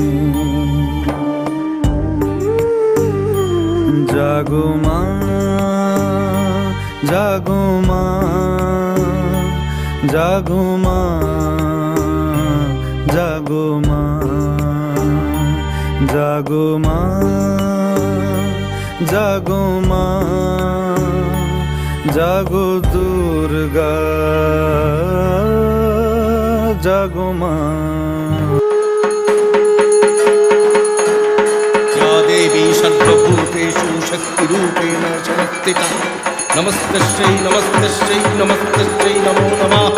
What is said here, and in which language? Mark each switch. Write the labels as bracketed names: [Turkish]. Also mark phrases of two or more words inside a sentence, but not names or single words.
[Bangla] জাগো মা, জাগো মা, জাগো মা, জাগো মা, জাগো মা, জাগো মা, জাগো দুর্গা, জাগো মা। [Sanskrit] या देवी सर्वभूतेषु शक्तिरूपेण संस्थिता, नमस्तस्यै नमस्तस्यै नमस्तस्यै नमो नमः।